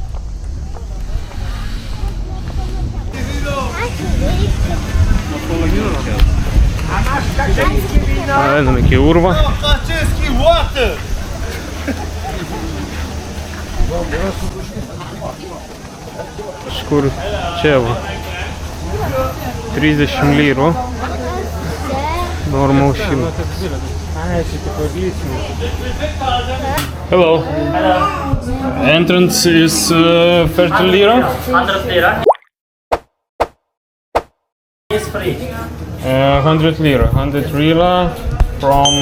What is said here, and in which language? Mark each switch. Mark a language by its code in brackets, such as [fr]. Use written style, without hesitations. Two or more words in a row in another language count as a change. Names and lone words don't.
[lt] Einam iki urvo. Kažkur čia va. 30 lyrų. Normal šiltas. [en] Hello. Hello. Entrance is 30 lira. 100 lira. It's free. 100 lira. 100 lira from